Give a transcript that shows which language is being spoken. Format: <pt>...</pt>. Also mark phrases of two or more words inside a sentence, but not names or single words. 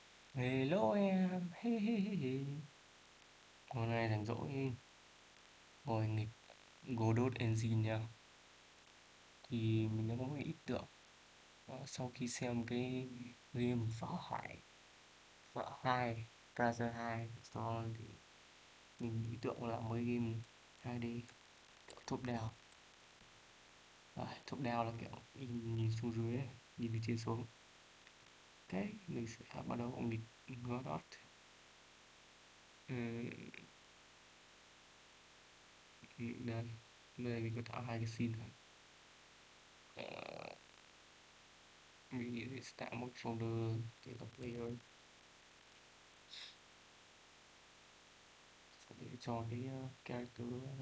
<vi>Hello em, he he he he. Hôm nay rảnh rỗi ngồi nghịch Godot Engine nha. Thì mình đã có một ý tưởng. Sau khi xem cái game Vợ hai, Brother 2 xong thì mình ý tưởng là mới game 2D kiểu</vi> <en>top down. Top down</en> <vi>là kiểu nhìn xuống dưới, ấy, nhìn từ trên xuống. Ok, mình sẽ bắt đầu nghịch Godot. Ừm, đây, đây mình có tạo hai cái scene này. Ờ, mình nghĩ sẽ tạo một folder tên là player để cho cái character này.</vi>